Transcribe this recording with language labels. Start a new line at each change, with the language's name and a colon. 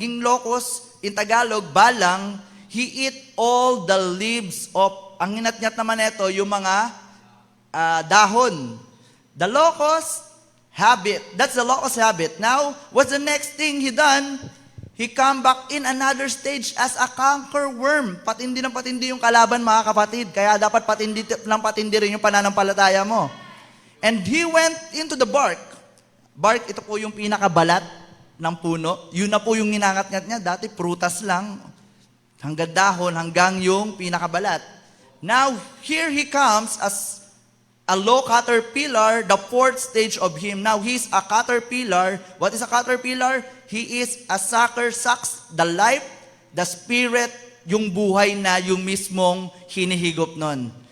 English: Naging locust, in Tagalog, balang. He eat all the leaves of,
Filipino: ang inat-nyat naman ito, yung mga dahon.
English: The locust habit. That's the locust habit. Now, what's the next thing he done? He come back in another stage as a cankerworm.
Filipino: Patindi ng patindi yung kalaban, mga kapatid. Kaya dapat patindi rin yung pananampalataya mo.
English: And he went into the bark.
Filipino: Bark, ito po yung pinakabalat ng puno. Yun na po yung ninangat-ngat niya. Dati prutas lang. Hanggang dahon, hanggang yung pinakabalat.
English: Now, here he comes as a low caterpillar, the fourth stage of him. Now, he's a caterpillar. What is a caterpillar? He is a sucker, sucks the life, the spirit,
Filipino: yung buhay na yung mismong hinihigop nun.